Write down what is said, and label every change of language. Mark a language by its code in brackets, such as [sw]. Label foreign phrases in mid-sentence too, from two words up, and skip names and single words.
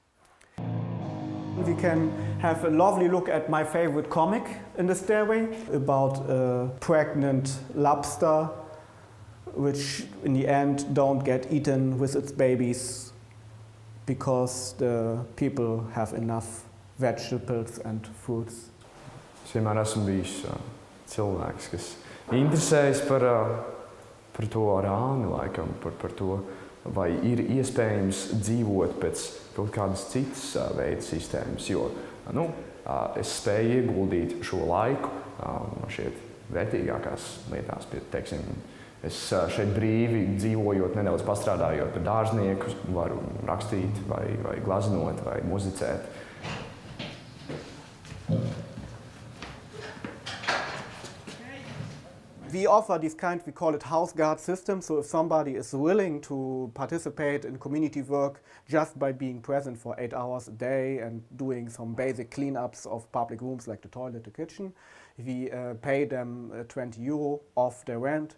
[en] We can have a lovely look at my favorite comic in the stairway about a pregnant lobster which in the end don't get eaten with its babies because the people have enough vegetables and fruits. [lv] Es vienmēr esmu bijis cilvēks, kas interesējas par to rāni, laikam, par to, vai ir iespējams dzīvot pēc kaut kādas citas veida sistēmas, jo es spēju ieguldīt šo laiku man šķiet vērtīgākās lietās, teiksim, es šeit brīvi dzīvojot, nedaudz pastrādājot par dārznieku, varu rakstīt vai glaznot vai muzicēt. [en] We offer this kind, we call it house guard system. So if somebody is willing to participate in community work just by being present for 8 hours a day and doing some basic cleanups of public rooms like the toilet, the kitchen, we pay them €20 off their rent.